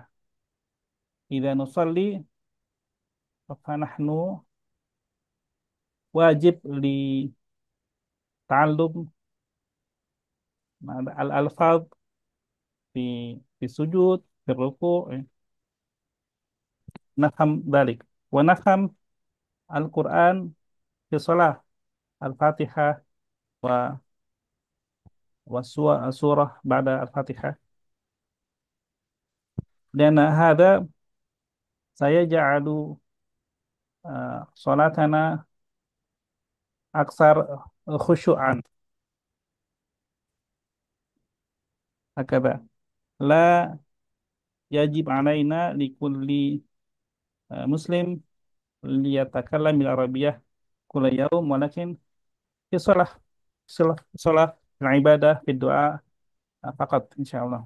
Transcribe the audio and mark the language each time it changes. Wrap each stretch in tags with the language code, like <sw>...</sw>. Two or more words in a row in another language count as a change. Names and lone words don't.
<ar>إذا نصلي فنحن واجب لتعلم الألفاظ في في سجود في ركوع نفهم ذلك ونفهم القرآن في صلاة الفاتحة وسورة بعد الفاتحة Dan هذا saya جعل صلاتنا أكثر خشوعا هكذا لا يجب علينا لكل مسلم ليتكلم بالعربية كل يوم ولكن في صلاة العبادة في دعاء فقط إن شاء الله.</ar>